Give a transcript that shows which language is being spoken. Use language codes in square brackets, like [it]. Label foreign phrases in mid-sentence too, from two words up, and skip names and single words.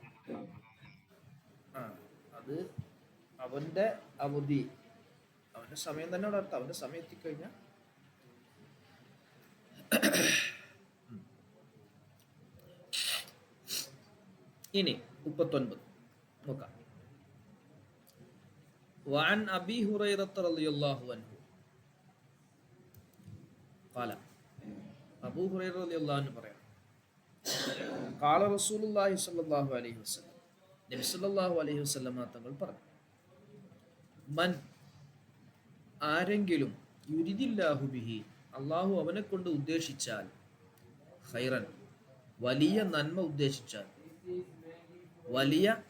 [ml] അത് അവന്റെ അവധി, അവന്റെ സമയം തന്നെ അവിടെ അർത്ഥം. അവന്റെ സമയം എത്തിക്കഴിഞ്ഞാൽ. ഇനി 39 നോക്കാം. [ar] وعن أبي هريرة رضي الله عنه قال, أبو هريرة رضي الله عنه [ml] പറയാം, [ar] قال رسول الله صلى الله عليه وسلم, [ml] നബി [ar] صلى الله عليه وسلم [ml] തങ്ങൾ പറഞ്ഞു, മൻ, ആരെങ്കിലും, [ar] يرد الله به, [ml] അള്ളാഹു അവനെ കൊണ്ട് ഉദ്ദേശിച്ചാൽ, ഖൈറൻ, വലിയ നന്മ ഉദ്ദേശിച്ചാൽ, വലിയ